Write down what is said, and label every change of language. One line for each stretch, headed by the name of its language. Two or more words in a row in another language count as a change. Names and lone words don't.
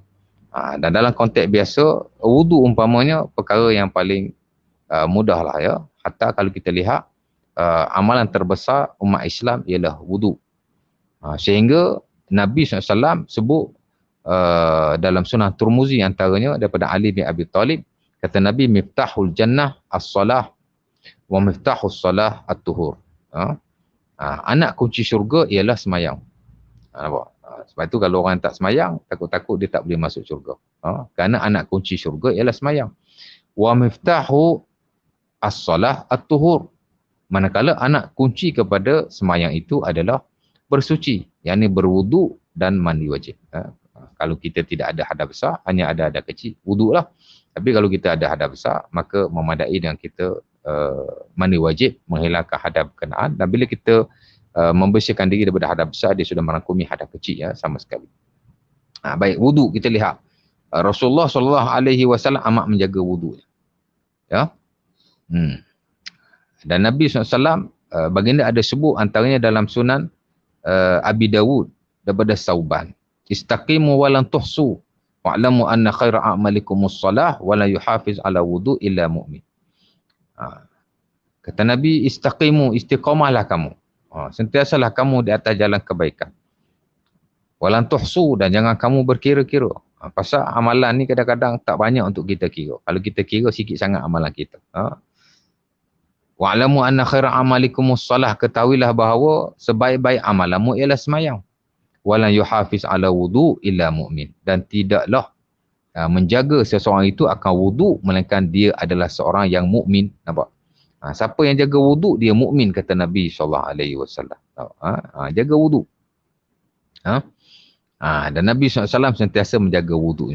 Malay: Dan dalam konteks biasa, wudu umpamanya perkara yang paling mudah lah ya. Hatta kalau kita lihat amalan terbesar umat Islam ialah wudu. Sehingga Nabi SAW sebut dalam sunnah Tirmizi antaranya daripada Ali bin Abi Talib, kata Nabi,
Arabic: مفتاح الجنة الصلاة ومفتاح الصلاة الطهور.
Malay: Anak kunci syurga ialah semayang. Nampak? Sebab itu kalau orang tak semayang, takut-takut dia tak boleh masuk syurga. Kerana anak kunci syurga ialah semayang.
Arabic: ومفتاح الصلاة الطهور.
Malay: Manakala anak kunci kepada semayang itu adalah bersuci, yakni berwudu dan mandi wajib. Kalau kita tidak ada hadas besar, hanya ada hadas kecil, wuduk lah. Tapi kalau kita ada hadas besar, maka memadai dengan kita mandi wajib, menghilangkan hadas berkenaan. Dan bila kita membersihkan diri daripada hadas besar, dia sudah merangkumi hadas kecil ya, sama sekali. Baik, wuduk kita lihat. Rasulullah SAW amat menjaga wuduk. Ya. Dan Nabi SAW, baginda ada sebut antaranya dalam sunan Abi Dawud daripada Sauban.
Arabic: استقيموا ولن تحصوا واعلموا أن خير أعمالكم الصلاة ولا يحافظ على الوضوء إلا مؤمن.
Malay: Kata Nabi, istaqimu, istiqamahlah kamu. Sentiasalah kamu di atas jalan kebaikan.
Arabic: ولن تحصوا,
Malay: dan jangan kamu berkira-kira. Pasal amalan ni kadang-kadang tak banyak untuk kita kira. Kalau kita kira sikit sangat amalan kita.
Arabic: واعلموا أن خير أعمالكم الصلاة,
Malay: ketahuilah bahawa sebaik-baik amalanmu ialah semayang.
Arabic: ولن يحافظ على الوضوء إلا مؤمن,
Malay: dan tidaklah menjaga seseorang itu akan wudu melainkan dia adalah seorang yang mukmin. Nampak? Siapa yang jaga wudu, dia mukmin, kata Nabi SAW. Jaga wudu. Dan Nabi SAW sentiasa menjaga wudunya.